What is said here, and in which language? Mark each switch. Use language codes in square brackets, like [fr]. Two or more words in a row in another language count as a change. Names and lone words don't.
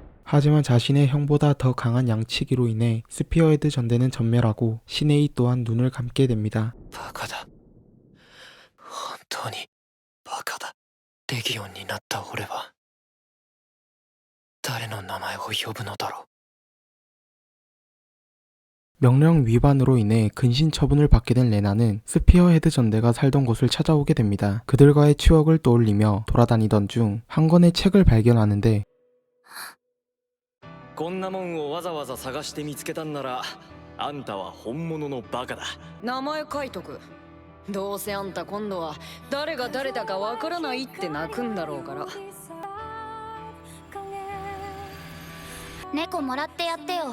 [ko] 하지만 자신의 형보다 더 강한 양치기로 인해 스피어헤드 전대는 전멸하고 시네이 또한 눈을 감게 됩니다. [ja] バカだ。本当にバカだ。レギオンになった俺は誰の名前を呼ぶのだろう。 [ko] 명령 위반으로 인해 근신 처분을 받게 된 레나는 스피어헤드 전대가 살던 곳을 찾아오게 됩니다. 그들과의 추억을 떠올리며 돌아다니던 중 한 권의 책을 발견하는데 [ja] こんなもんをわざわざ探して見つけたんならあんたは本物のバカだ。名前書いとく。どうせあんた今度は誰が誰だかわからないって泣くんだろうから。猫もらってやってよ。